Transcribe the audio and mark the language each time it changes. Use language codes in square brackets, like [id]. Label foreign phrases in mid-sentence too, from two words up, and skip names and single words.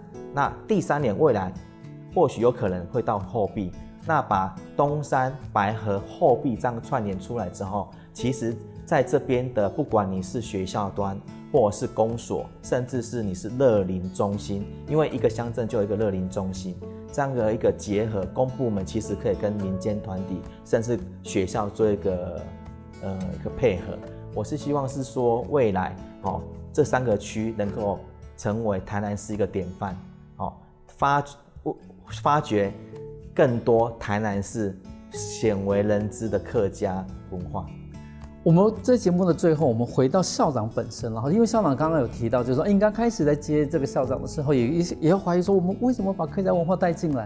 [zh] 那第3年未來或許有可能會到後壁，那把東山、白河、後壁這樣串聯出來之後，其實在這邊的不管你是學校端，或者是公所，甚至是你是樂齡中心，因為一個鄉鎮就有一個樂齡中心，這樣的一個結合，公部門其實可以跟民間團體，甚至學校做一個配合。我是希望是說未來这3个区能够成为台南市一个典范，哦，发掘更多台南市鲜为人知的客家文化。我们在节目的最后，我们回到校长本身了，因为校长刚刚有提到，就是说，应该开始在接这个校长的时候，也要怀疑说，我们为什么把客家文化带进来？